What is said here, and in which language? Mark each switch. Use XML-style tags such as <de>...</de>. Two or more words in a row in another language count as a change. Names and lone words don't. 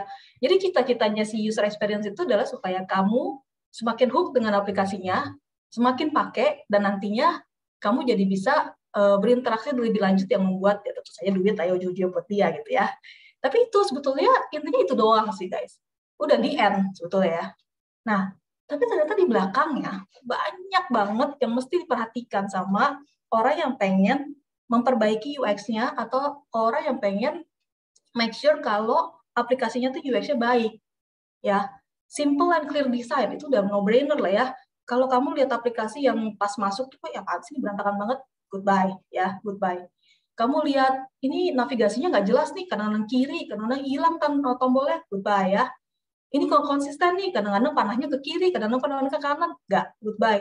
<id>Jadi cita-citanya si</id> <en>user experience</en> <id>itu adalah supaya kamu semakin hook dengan aplikasinya, semakin pakai, dan nantinya kamu jadi bisa berinteraksi lebih lanjut yang membuat ya tentu saja duit ayo ujung-ujungnya buat dia gitu ya. Tapi itu sebetulnya intinya itu doang sih guys. Udah di end sebetulnya ya. Nah, tapi ternyata di belakangnya banyak banget yang mesti diperhatikan sama orang yang pengen memperbaiki UX-nya atau orang yang pengen</id> <en>make sure</en> <id>kalau aplikasinya tuh UX-nya baik. Ya,</id> <en>simple and clear design</en> <id>itu udah no-brainer lah ya. Kalau kamu lihat aplikasi yang pas masuk tuh ya apaan sih berantakan banget, goodbye ya, goodbye. Kamu lihat ini navigasinya nggak jelas nih, kanan kiri, kadang-kadang hilang kan tombolnya, goodbye ya. Ini kalau konsisten nih, kadang-kadang panahnya ke kiri, kadang-kadang panahnya ke kanan, nggak, goodbye.</id>